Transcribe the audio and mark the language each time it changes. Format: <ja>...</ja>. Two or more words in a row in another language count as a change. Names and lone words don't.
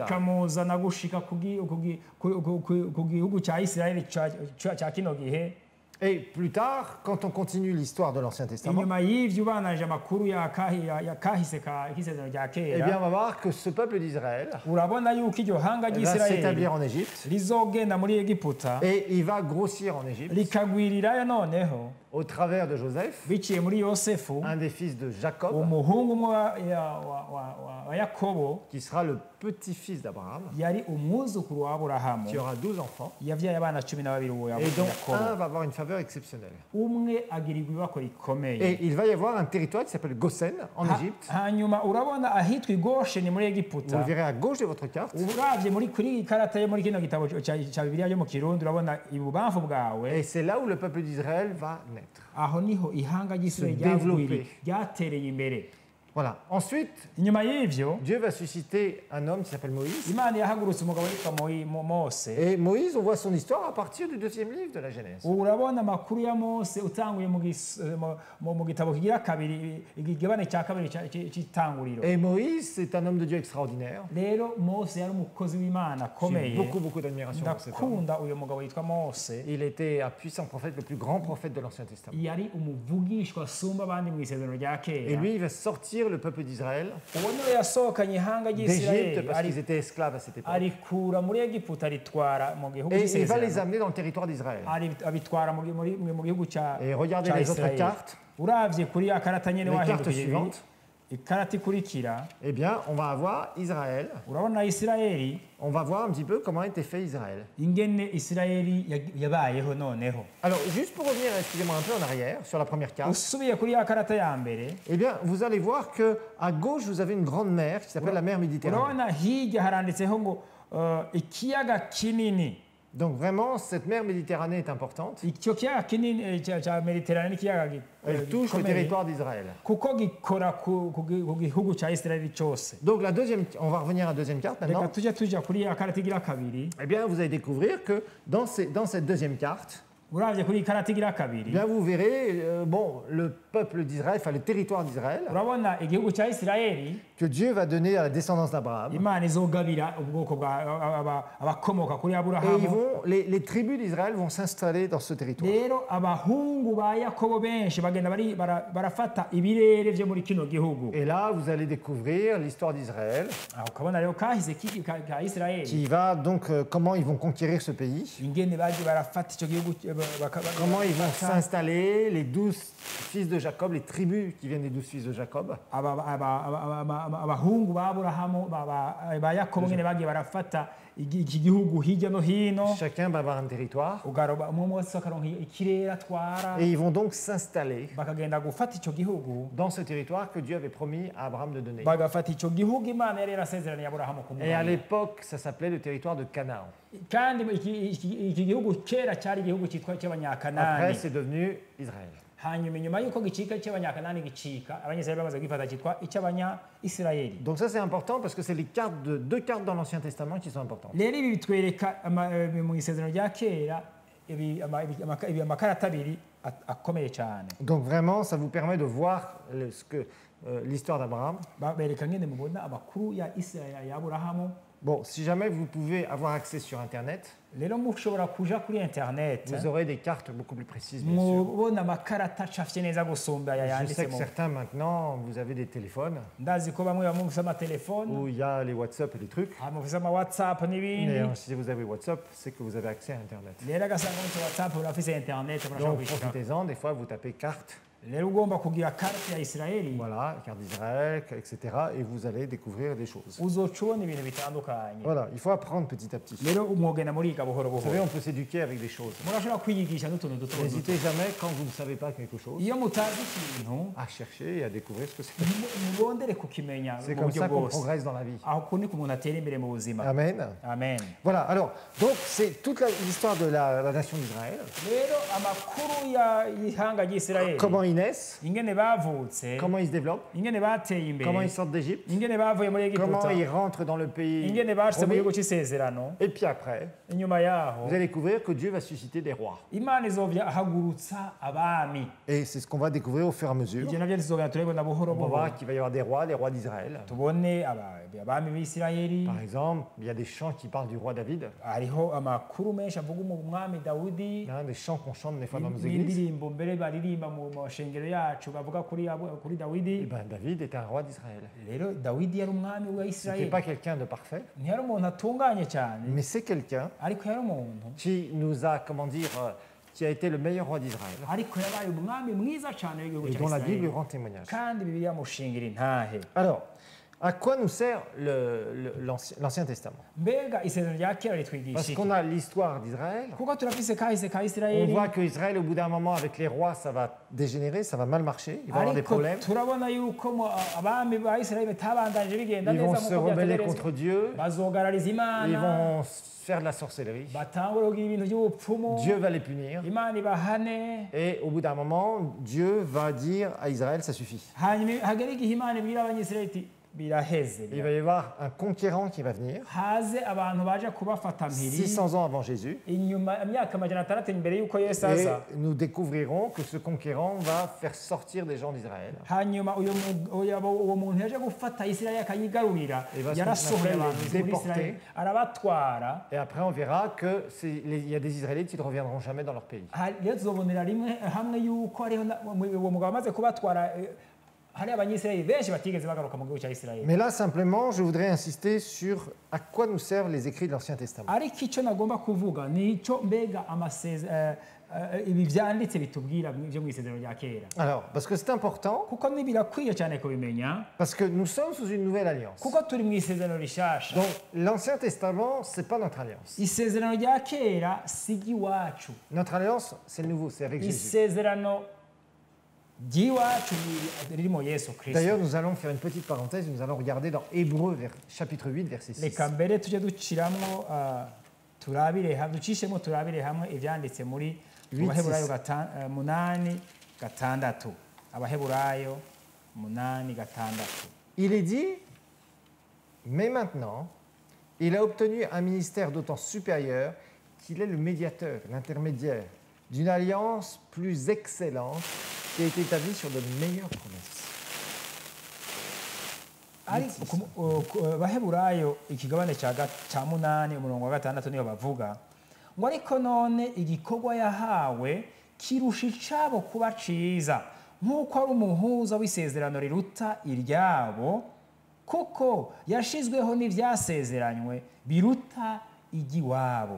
<rn>ikamuzana gushika ku gihugu cya Isirayeli cya kino gihe.</rn> <fr>Et plus tard, quand on continue l'histoire de l'Ancien Testament,</fr> <rn>Inyuma y'ivyo ubananje amakuru ya kahise k'isezerano rya</rn> <fr>eh bien,</fr> <rn>kera,</rn> <fr>on va voir que ce peuple d'Israël</fr> <rn>urabona yuko iryo hanga</rn> <fr>va</fr> <rn>ry'Isirayeli</rn> <fr>s'établir en Égypte</fr> <rn>rizogenda muri Egiputa</rn> <fr>et il va grossir en Égypte</fr> <rn>likagwirirayo noneho</rn> <fr>au travers de Joseph,</fr> <rn>biciye muri Yosefu,</rn> <fr>un des fils de Jacob,</fr> <rn>umuhungu umwe wa Yakobo</rn> <fr>qui sera le petit-fils d'Abraham,</fr> <rn>yari umwuzukuru wa Aburahamu,</rn> <fr>qui aura 12 enfants.</fr> <rn>yavyaye abana 12 uwo</rn> <fr>Et dont un</fr> <rn>Yakobo.</rn> <fr>va avoir une faveur exceptionnelle.</fr> <rn>Umwe agirirwa ibako rikomeye.</rn> <fr>Et il va y avoir un territoire qui s'appelle Goshen en Égypte.</fr> <rn>Hanyuma urabona ahitwa Gosheni muri</rn> <fr>Vous</fr> <rn>Egiputa.</rn> <fr>le verrez à gauche de votre carte.</fr> <rn>Uravye kuri iyi karata yo muri kino gitabo cya Bibiliya yo mu Kirundi, urabona ibubamfu bwawe,</rn> <fr>Et c'est là où le peuple d'Israël va naître.</fr> <rn>aho niho ihanga ry'Isirayeli</rn> <fr>Se développer.</fr> <rn>ryatereye imbere.</rn> <fr>Voilà. Ensuite,</fr> <rn>Inyuma y'ivyo</rn> <fr>Dieu va susciter un homme qui s'appelle Moïse.</fr> <rn>Imana yahagurutse umugabo witwa Mose.</rn> <fr>Et Moïse, on voit son histoire à partir du 2e livre de la Genèse.</fr> <rn>Urabona amakuru ya Mose utanguye mu gitabo kigira kabiri, igigabane cya kabiri cy'itanguriro.</rn> <fr>Et Moïse, c'est un homme de Dieu extraordinaire.</fr> <rn>Rero Mose yari umukozi w'Imana</rn> <fr>J'ai</fr> <rn>akomeye.</rn> <fr>beaucoup d'admiration pour cet homme.</fr> <rn>Ndakunda uyu mugabo witwa Mose.</rn> <fr>Il était un puissant prophète, le plus grand prophète de l'Ancien Testament.</fr> <rn>Yari umuvugishwa asumba abandi mu isezerano rya</rn> <fr>Et</fr> <rn>kera.</rn> <fr>lui, il va sortir le peuple d'Israël</fr> <rn>Uwo niwe yasohokanye ihanga</rn> <fr>d'Égypte</fr> <rn>ry'Isirayeli,</rn> <fr>parce qu'ils étaient esclaves à cette époque.</fr> <rn>arikura muri Egiputa aritwara mu gihugu</rn> <fr>Et il va les</fr> <rn>cy'isezerano,</rn> <fr>amener dans le territoire d'Israël.</fr> <rn>abitwara mu gihugu cya</rn> <fr>Et regardez</fr> <rn>cya</rn> <fr>les autres</fr> <rn>Isirayeli.</rn> <fr>cartes,</fr> <rn>Uravye kuri ya karata nyene</rn> <fr>les cartes</fr> <rn>wahindukiye</rn> <fr>suivantes.</fr> <rn>ikarata ikurikira</rn> <fr>eh bien, on va avoir Israël.</fr> <rn>urabona isirayeli</rn> <fr>On va voir un petit peu comment a été fait Israël.</fr> <rn>ingene isirayeli yabayeho noneho.</rn> <fr>Alors, juste pour revenir, excusez-moi, un peu en arrière, sur la première carte,</fr> <rn>usubiye kuri ya karata ya mbere</rn> <fr>eh bien, vous allez voir que à gauche, vous avez une grande mer qui s'appelle la mer Méditerranée.</fr> <rn>urabona hirya haranditseho ngo ikiyaga kinini.</rn> <fr>Donc vraiment, cette mer Méditerranée est importante.</fr> <rn>icyo kiyaga kinini cya mediterane n'ikiyaga</rn> <fr>Elle touche le territoire d'Israël.</fr> <rn>kuko gikora ku gihugu cya isirayeli cyose.</rn> <fr>Donc la deuxième, on va revenir à la deuxième carte</fr> <rn>reka</rn> <fr>maintenant.</fr> <rn>tujya kuri ya karata igira kabiri.</rn> <fr>Eh bien, vous allez découvrir que dans cette deuxième carte,</fr> <rn>uravye kuri karata igira kabiri</rn> <fr>eh bien, vous verrez bon, le peuple d'Israël, enfin le territoire d'Israël,</fr> <rn>urabona igihugu cya isirayeli</rn> <fr>que Dieu va donner à la descendance d'Abraham.</fr> <rn>imana izogabira ubwoko abakomoka kuri</rn> <fr>Et</fr> <rn>aburahamu.</rn> <fr>les tribus d'Israël vont s'installer dans ce territoire.</fr> <rn>rero abahungu ba yakobo benshi bagenda barafata ibirere vyo muri kino gihugu.</rn> <fr>Et là, vous allez découvrir l'histoire d'Israël,</fr> <rn>aho ukabona rero kahise ka isirayeli</rn> <fr>qui va donc comment ils vont conquérir ce pays,</fr> <rn>ingene baje barafata ico gihugu</rn> <fr>comment ils vont s'installer, les 12 fils de Jacob, les tribus qui viennent des 12 fils de Jacob.</fr> <rn>abahungu ba aburahamu ba yakobo ngene bagiye barafata iki gihugu hirya no hino.</rn> <fr>Chacun va avoir un territoire.</fr> <rn>ugaroba umwe wese akaronka ikirere atwara</rn> <fr>Et ils vont donc s'installer</fr> <rn>bakagenda gufata ico gihugu</rn> <fr>dans ce territoire que Dieu avait promis à Abraham de donner.</fr> <rn>bagafata ico gihugu imana yari yarasezeraniye aburahamu</rn> <fr>Et à</fr> <rn>kumuha.</rn> <fr>l'époque, ça s'appelait le territoire de Canaan.</fr> <rn>kandi iki gihugu kera cyari igihugu cyitwa</rn> <fr>Après,</fr> <rn>cy'abanyakanani.</rn> <fr>c'est devenu Israël.</fr> <rn>hanyuma inyuma y'uko gicika cy'abanyakanani gicika abanyisirayeli bamaze kwifata cyitwa icy'abanyisirayeli.</rn> <fr>Donc ça, c'est important parce que c'est les cartes deux cartes dans l'Ancien Testament qui sont importantes.</fr> <rn>rero ibi bitwereka mu isezerano rya kera amakarata abiri akomeye cyane.</rn> <fr>Donc vraiment, ça vous permet de voir l'histoire d'Abraham.</fr> <rn>bereka ngene mubona amakuru ya isirayeli ya aburahamu.</rn> <fr>Bon, si jamais vous pouvez avoir accès sur Internet,</fr> <rn>rero mushobora kuja kuri internet</rn> <fr>vous aurez des cartes beaucoup plus précises, bien sûr.</fr> <rn>mubona amakarata acafye neza gusumba</rn> <fr>Je sais</fr> <rn>yanditse</rn> <fr>que</fr> <rn>mu.</rn> <fr>certains maintenant, vous avez des téléphones</fr> <rn>ndazi ko bamwe bamufise amatelefone</rn> <fr>où il y a les WhatsApp et les trucs.</fr> <rn>mufise ama whatsapp n'ibindi.</rn> <fr>Mais si vous avez WhatsApp, c'est que vous avez accès à Internet.</fr> <rn>rero agasanga mufise whatsapp urafise internet murashobora</rn> <fr>Donc</fr> <rn>kwishura.</rn> <fr>profitez-en, des fois vous tapez carte,</fr> <rn>rero ugomba kugira karate ya isirayeli</rn> <fr>voilà, carte d'Israël, etc. Et vous allez découvrir des choses.</fr> <rn>uzoca ubona ibintu bitandukanye.</rn> <fr>Voilà, il faut apprendre petit à petit.</fr> <rn>rero umwogenda muriga buhoro</rn> <fr>Vous savez,</fr> <rn>buhoro.</rn> <fr>on peut s'éduquer avec des choses.</fr> <rn>murashobora kwiyigisha n'utuntu duto duto.</rn> <fr>N'hésitez jamais, quand vous ne savez pas quelque chose,</fr> <rn>iyo mutazi ikintu</rn> <fr>à chercher et à découvrir ce que c'est.</fr> <rn>murondere kukimenya</rn> <fr>C'est</fr> <rn>mu</rn> <fr>comme</fr> <rn>buryo</rn> <fr>ça qu'on</fr> <rn>bwose.</rn> <fr>progresse dans la vie.</fr> <rn>aho ko niko umuntu atera imbere mu buzima.</rn> <fr>Amen.</fr> <rn>amen.</rn> <fr>Voilà, alors, donc c'est toute l'histoire de la nation d'Israël.</fr> <rn>rero amakuru y'ihanga ry'isirayeli</rn> <fr>Comment ils naissent,</fr> <rn>ingene bavutse,</rn> <fr>comment ils se développent,</fr> <rn>ingene bateye</rn> <fr>comment ils</fr> <rn>imbere,</rn> <fr>sortent d'Égypte,</fr> <rn>ingene bavuye muri</rn> <fr>comment</fr> <rn>egiputa,</rn> <fr>ils rentrent dans le pays</fr> <rn>ingene bashitse mu</rn> <fr>promis.</fr> <rn>gihugu cy'isezerano.</rn> <fr>Et puis après,</fr> <rn>inyuma yaho</rn> <fr>vous allez découvrir que Dieu va susciter des rois.</fr> <rn>imana izovya ahagurutsa abami.</rn> <fr>Et c'est ce qu'on va découvrir au fur et à mesure.</fr> <rn>ivyo navyo tuzogenda turabibona buhoro</rn> <fr>On va</fr> <rn>buhoro.</rn> <fr>voir qu'il va y avoir des rois, les rois d'Israël.</fr> <rn>tubone abami b'isirayeli.</rn> <fr>Par exemple, il y a des chants qui parlent du roi David,</fr> <rn>hariho amakuru menshi avuga umwami dawudi.</rn> <fr>hein, des chants qu'on chante des fois dans nos églises.</fr> <rn>n'indirimbo mbere baririmba mu mashengero yacu bavuga kuri</rn> <fr>Et</fr> <rn>dawidi.</rn> <fr>ben, David était un roi d'Israël.</fr> <rn>rero dawidi yari umwami wa</rn> <fr>C'était</fr> <rn>isirayeli.</rn> <fr>pas quelqu'un de parfait,</fr> <rn>ntiyari umuntu atunganye cyane,</rn> <fr>mais c'est quelqu'un</fr> <rn>ariko yari umuntu</rn> <fr>qui nous a, comment dire, qui a été le meilleur roi d'Israël</fr> <rn>ariko yabaye umwami mwiza cyane w'igihugu</rn> <fr>et</fr> <rn>cya</rn> <fr>dont la Bible</fr> <rn>isirayeli,</rn> <fr>rend témoignage.</fr> <rn>kandi bibiliya mushingira intahe.</rn> <fr>Alors, à quoi nous sert l'Ancien Testament?</fr> <rn>mbega isezerano rya kera ritwigisha</rn> <fr>Parce</fr> <rn>iki?</rn> <fr>qu'on a l'histoire d'Israël.</fr> <rn>kuko turafise kahise ka</rn> <fr>On</fr> <rn>isirayeli,</rn> <fr>voit que Israël, au bout d'un moment, avec les rois, ça va dégénérer, ça va mal marcher, il va y avoir des</fr> <rn>ariko</rn> <fr>problèmes.</fr> <rn>turabona yuko abami ba isirayeli batabandanije bigenda</rn> <fr>Ils vont</fr> <rn>neza</rn> <fr>se</fr> <rn>nk'uko</rn> <fr>rebeller</fr> <rn>byategerezwa.</rn> <fr>contre Dieu,</fr> <rn>bazogarariza</rn> <fr>ils</fr> <rn>imana,</rn> <fr>vont faire de la sorcellerie.</fr> <rn>batangure kugira ibintu by'ubupfumu,</rn> <fr>Dieu va les punir.</fr> <rn>imana ibahane.</rn> <fr>Et au bout d'un moment, Dieu va dire à Israël, ça suffit.</fr> <rn>hanyuma hagera igihe imana ibwira abanyisirayeli iti biraheze,</rn> <fr>Il va y avoir un conquérant qui va venir,</fr> <rn>haze abantu baje kubafata mpiri</rn> <fr>600 ans avant Jésus.</fr> <rn>inyuma imyaka amajana atandatu imbere y'uko yesu</rn> <fr>Et</fr> <rn>aza.</rn> <fr>nous découvrirons que ce conquérant va faire sortir des gens d'Israël.</fr> <rn>hanyuma uwo muntu yaje gufata isirayeli akayigarurira,</rn> <fr>Et va se</fr> <rn>yarasohoye</rn> <fr>appelle</fr> <rn>abantu</rn> <fr>les</fr> <rn>muri isirayeli</rn> <fr>déportés.</fr> <rn>arabatwara.</rn> <fr>Et après, on verra qu'il y a des Israélites qui ne reviendront jamais dans leur pays.</fr> <rn>rero tuzobonera rimwe hamwe yuko hariho uwo mugabo amaze kubatwara hari abanyisirayeli benshi batigeze bagaruka mu gihugu cya isirayeli.</rn> <fr>Mais là, simplement, je voudrais insister sur à quoi nous servent les écrits de l'Ancien Testament.</fr> <rn>ariko icyo nagomba kuvuga ni icyo mbega ibi byanditse bitubwira byo mu isezerano rya kera.</rn> <fr>Alors, parce que c'est important,</fr> <rn>kuko birakwiye cyane kubimenya,</rn> <fr>parce que nous sommes sous une nouvelle alliance.</fr> <rn>kuko turi mu isezerano rishasha.</rn> <fr>Donc, l'Ancien Testament, c'est pas notre alliance.</fr> <rn>Isezerano rya kera si iry'iwacu.</rn> <fr>Notre alliance, c'est le nouveau, c'est avec Jésus.</fr> <rn>Isezerano ry'iwacu ririmo Yesu Kristo.</rn> <fr>D'ailleurs, nous allons faire une petite parenthèse, nous allons regarder dans Hébreux, chapitre 8, verset 6.</fr> <rn>Reka mbere tujye duciramo ducishemo turabire hamwe ibyanditse muri Abaheburayo 8:6. Abaheburayo 8:6.</rn> <fr>Il est dit, mais maintenant, il a obtenu un ministère d'autant supérieur qu'il est le médiateur, l'intermédiaire d'une alliance plus excellente qui a été établie sur de meilleures promesses.</fr> <rn>Abaheburayo ikigabane cya 8 umurongo wa 6 niyo bavuga ngo ariko none igikorwa yahawe kirusha icabo kuba ciza nk'uko ari umuhuza w'isezerano riruta iryabo kuko yashizweho n'ivyasezeranywe biruta igiwabo.</rn>